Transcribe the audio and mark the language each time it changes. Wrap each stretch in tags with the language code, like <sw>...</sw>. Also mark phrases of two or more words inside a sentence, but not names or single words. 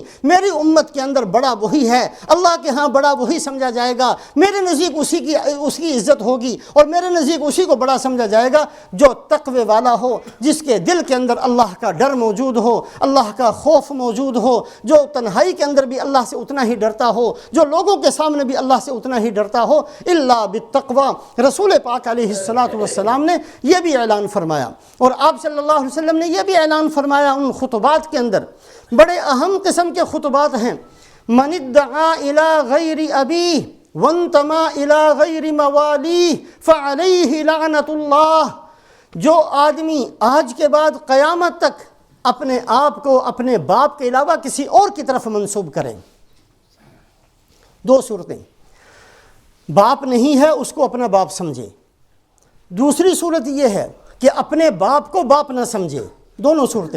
<ur>میری امت کے اندر بڑا وہی ہے، اللہ کے ہاں بڑا وہی سمجھا جائے گا، میرے نزدیک اس کی عزت ہوگی، اور میرے نزدیک اسی کو بڑا سمجھا جائے گا جو تقوی والا ہو، جس کے دل کے اندر اللہ کا ڈر موجود ہو، اللہ کا خوف موجود ہو، جو تنہائی کے اندر بھی اللہ سے اتنا ہی ڈرتا ہو، جو لوگوں کے سامنے بھی اللہ سے اتنا ہی ڈرتا ہو۔</ur> <ar>الا بالتقوی،</ar> <ur>رسول پاک</ur> <ar>علیہ الصلوۃ والسلام</ar> <ur>نے یہ بھی اعلان فرمایا، اور آپ</ur> <ar>صلی اللہ علیہ وسلم</ar> <ur>نے یہ بھی اعلان فرمایا ان خطبات کے اندر، بڑے اہم قسم کے خطبات ہیں۔</ur> <ar>من ادعا الی غیر ابیہ وانتما الی غیر موالیہ فعلیہ لعنۃ اللہ۔</ar> <ur>جو آدمی آج کے بعد قیامت تک اپنے آپ کو اپنے باپ کے علاوہ کسی اور کی طرف منسوب کریں، دو صورتیں، باپ نہیں ہے اس کو اپنا باپ سمجھے، دوسری صورت یہ ہے کہ اپنے باپ کو باپ نہ سمجھے، دونوں صورتیں۔</ur>